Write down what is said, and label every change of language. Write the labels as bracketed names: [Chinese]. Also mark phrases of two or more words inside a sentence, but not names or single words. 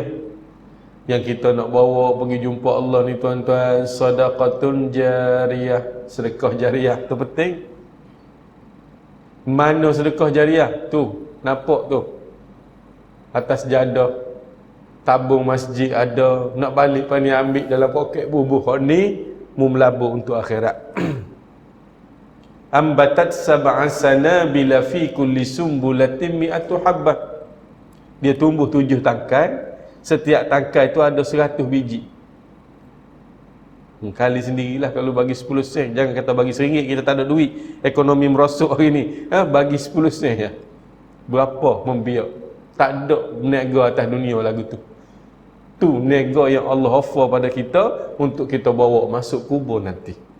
[Malay] Yang kita nak bawa pergi jumpa Allah ni tuan-tuan, [Arabic] صدقة جارية, [Malay] sedekah jariah tu penting. Mana sedekah jariah? Tu, nampak tu. Atas jadah, tabung masjid ada, nak balik pani ambil dalam poket bubuh. Ni mu melabur untuk akhirat. [Arabic] أنبتت سبع سنابل في كل سنبلة مائة حبة. [Malay] Dia tumbuh 7 tangkai, setiap tangkai itu ada 100 biji. Kali sendirilah kalau bagi 10 sen. Jangan kata bagi RM1, kita tak ada duit. Ekonomi merosot hari ni. Bagi 10 sen ya. Berapa membiak? Tak ada niaga atas dunia lagu tu. Tu niaga yang Allah offer pada kita untuk kita bawa masuk kubur nanti.